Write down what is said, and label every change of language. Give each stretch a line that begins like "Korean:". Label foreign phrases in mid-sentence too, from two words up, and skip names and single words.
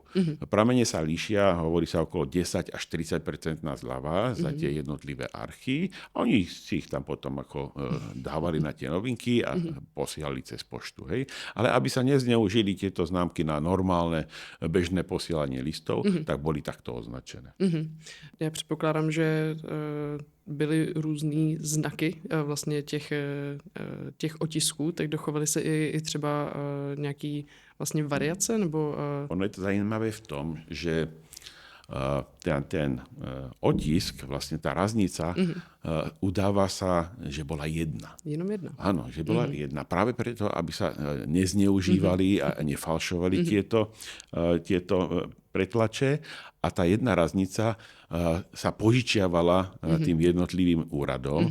Slovak: Pramene sa líšia, hovorí sa okolo 10 až 30% zľava za tie jednotlivé archy. Oni si ich tam potom ako dávali na tie novinky a posielali cez poštu. Hej. Ale aby sa nezneužili tieto známky na normálne bežné posielanie listov, tak boli takto označené.
Czech: Já předpokládám, že byly různý znaky vlastně těch otisků, tak dochovaly se i třeba nějaký vlastně variace, nebo... Ono je to zajímavé v tom, že ten otisk,
Slovak: vlastne tá raznica, udáva sa, že bola jedna.
Czech: Jenom jedna.
Slovak: Áno, že bola jedna. Práve preto, aby sa nezneužívali a nefalšovali tieto pretlače. A tá jedna raznica sa požičiavala tým jednotlivým úradom.